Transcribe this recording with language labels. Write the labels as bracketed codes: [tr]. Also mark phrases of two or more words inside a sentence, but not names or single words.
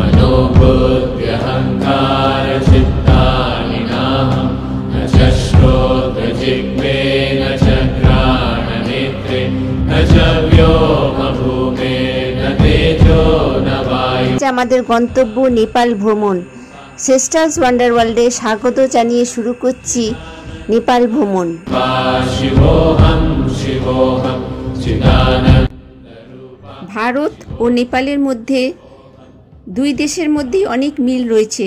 [sa] बुद्ध्यहङ्कार चित्तानि नाहं न च श्रोत्रजिह्वे न च घ्राणनेत्रे न च व्योमभूमे न तेजो न वायु। [bn] আমাদের গন্তব্য নেপাল ভ্রমণ। সিস্টার্স ওয়ান্ডার ওয়ার্ল্ডে স্বাগত জানিয়ে শুরু করছি নেপাল ভ্রমণ। ভারত ও নেপালের মধ্যে দুই দেশের মধ্যেই অনেক মিল রয়েছে।